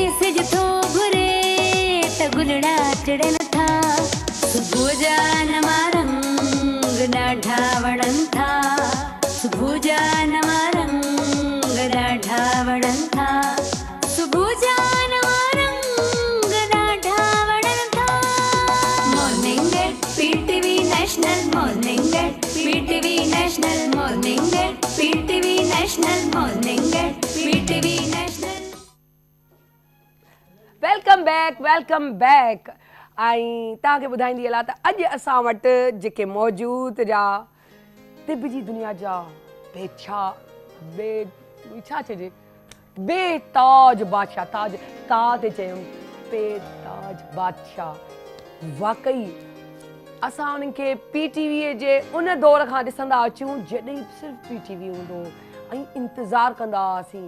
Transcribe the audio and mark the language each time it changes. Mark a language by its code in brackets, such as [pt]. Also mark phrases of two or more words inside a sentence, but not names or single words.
[sd] सिज थो घुरे त गुलड़ा टिड़न था, सुबुह जा नवा रंग ॾाढा वणनि था, सुबुह जा नवा रंग ॾाढा वणनि था, सुबुह जा नवा रंग ॾाढा वणनि था। [en] morning at PTV National, morning at PTV National, morning at PTV National, morning at PTV National. welcome back, welcome back. [sd] ऐं तव्हांखे ॿुधाईंदी हलां त अॼु असां वटि जेके मौजूद जा तिब जी दुनिया जा छा चइजे बेताज बादशाह, ताज ता ते चयूं बेताज बादशाह, वाकई असां उन्हनि खे पीटीवीअ जे उन दौर खां ॾिसंदा अचूं जॾहिं सिर्फ़ु पीटीवी हूंदो ऐं इंतज़ारु कंदा हुआसीं।